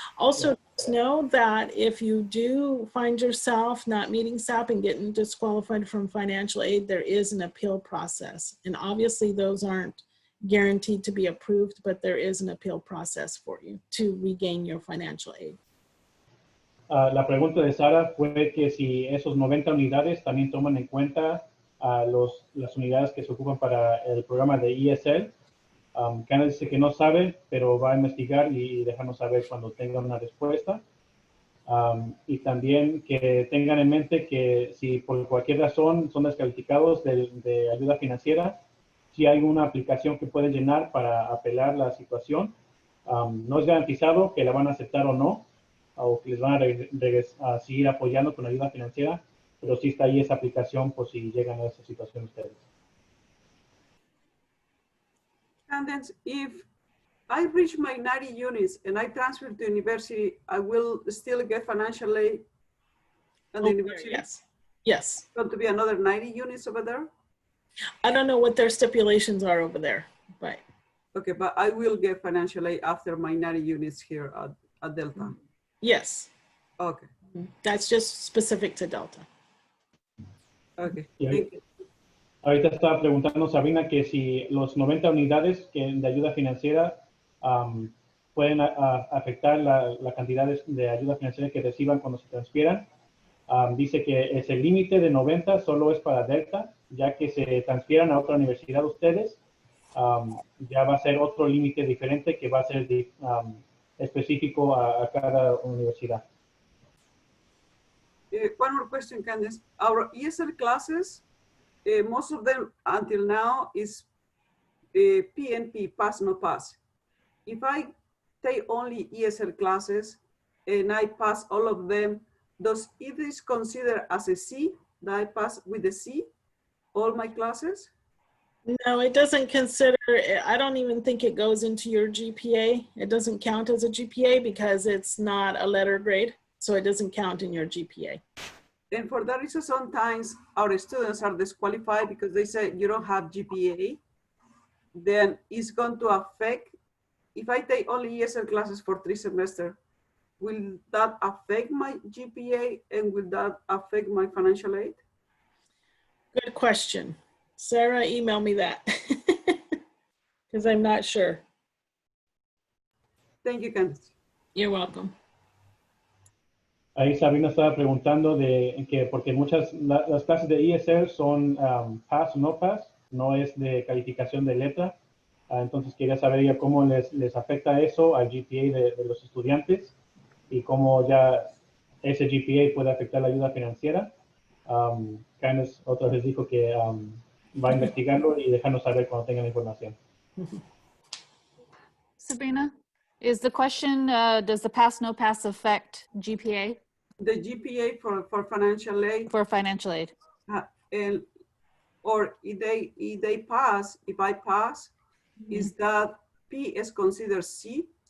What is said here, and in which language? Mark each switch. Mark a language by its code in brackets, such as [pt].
[en] Also, just know that if you do find yourself not meeting SAP and getting disqualified from financial aid, there is an appeal process. And obviously those aren't guaranteed to be approved, but there is an appeal process for you to regain your financial aid. [es] La pregunta de Sara fue que si esos 90 unidades también toman en cuenta las unidades que se ocupan para el programa de ESL. Candace dice que no sabe, pero va a investigar y dejarnos saber cuando tenga una respuesta. Y también que tengan en mente que si por cualquier razón son descalificados de ayuda financiera, si hay una aplicación que pueden llenar para apelar la situación. No es garantizado que la van a aceptar o no, o que les van a seguir apoyando con ayuda financiera, pero sí está ahí esa aplicación por si llegan a esa situación ustedes. [en] Candace, if I reach my 90 units and I transfer to university, I will still get financial aid at the university? Yes. Yes. Going to be another 90 units over there? I don't know what their stipulations are over there, but. Okay, but I will get financial aid after my 90 units here at Delta. Yes. Okay. That's just specific to Delta. Okay. Thank you. [es] Ahorita estaba preguntando Sabrina que si los 90 unidades de ayuda financiera pueden afectar la cantidad de ayuda financiera que reciban cuando se transfieran. Dice que ese límite de 90 solo es para Delta, ya que se transfieran a otra universidad ustedes, ya va a ser otro límite diferente que va a ser específico a cada universidad. [en] One more question, Candace. Our ESL classes, most of them until now is PNP, pass, no pass. If I take only ESL classes and I pass all of them, does it is considered as a C, that I pass with a C, all my classes? No, it doesn't consider, I don't even think it goes into your GPA. It doesn't count as a GPA because it's not a letter grade. So it doesn't count in your GPA. And for that reason, sometimes our students are disqualified because they say you don't have GPA. Then it's going to affect, if I take only ESL classes for 3 semesters, will that affect my GPA and will that affect my financial aid? Good question. Sarah, email me that because I'm not sure. Thank you, Candace. You're welcome. [es] Ahí Sabrina estaba preguntando de que porque las clases de ESL son pass o no pass, no es de calificación de letra. Entonces quería saber ya cómo les afecta eso al GPA de los estudiantes y cómo ya ese GPA puede afectar la ayuda financiera. Candace otra vez dijo que va a investigarlo y dejarnos saber cuando tengan la información. [en] Sabrina, is the question, does the pass, no pass affect GPA? The GPA for financial aid. For financial aid. Or if they pass, if I pass, is that P is considered C?